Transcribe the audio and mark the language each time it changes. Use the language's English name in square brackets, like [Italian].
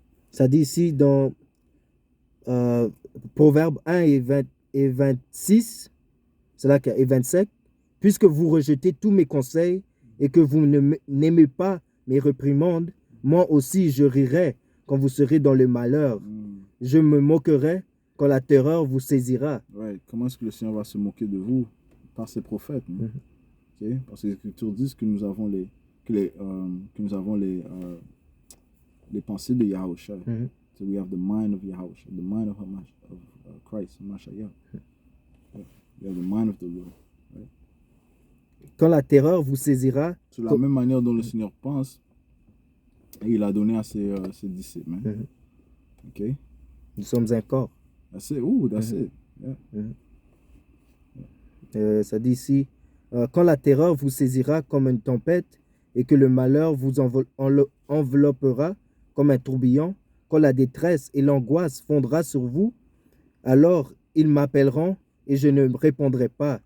[French] Ça dit ici dans Proverbes 1 et 26, c'est là et 27, puisque vous rejetez tous mes conseils et que vous n'aimez pas mes réprimandes, moi aussi je rirai quand vous serez dans le malheur. Je me moquerai quand la terreur vous saisira. Ouais. Comment est-ce que le Seigneur va se moquer de vous? Par ses prophètes. Okay? Parce que les Écritures disent que nous avons les pensées de Yahushua. [English] So we have the mind of Yahushua, the mind of Christ, Mashiach. We have the mind of the Lord. Right? [French] Quand la terreur vous saisira. C'est la même manière dont le Seigneur pense, et il a donné à ses disciples. Ok? Nous sommes un corps. [English] That's it. Ooh, that's it. Yeah. [French] Ça dit ici, quand la terreur vous saisira comme une tempête et que le malheur vous enveloppera comme un tourbillon, quand la détresse et l'angoisse fondra sur vous, alors ils m'appelleront et je ne répondrai pas.